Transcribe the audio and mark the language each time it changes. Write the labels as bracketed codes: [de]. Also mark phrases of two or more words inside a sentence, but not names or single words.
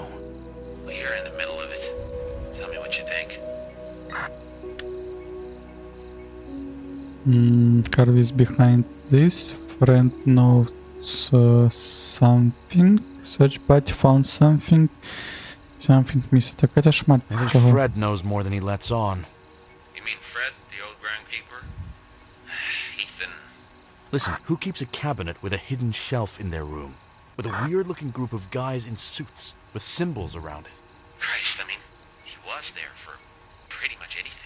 [en] Well, you're in the middle of it. Tell me what you think. Harvey's behind this. Friend knows something. Search party found something. Something missing. [be] Так это шмат [en] I think [uk] чого. [en] Fred knows more than he lets on. You mean Fred, the old groundkeeper? Ethan. Listen, who keeps a cabinet with a hidden shelf in their room? With a weird-looking group of guys in suits, with symbols around it. Christ, I mean, he was there for pretty much anything.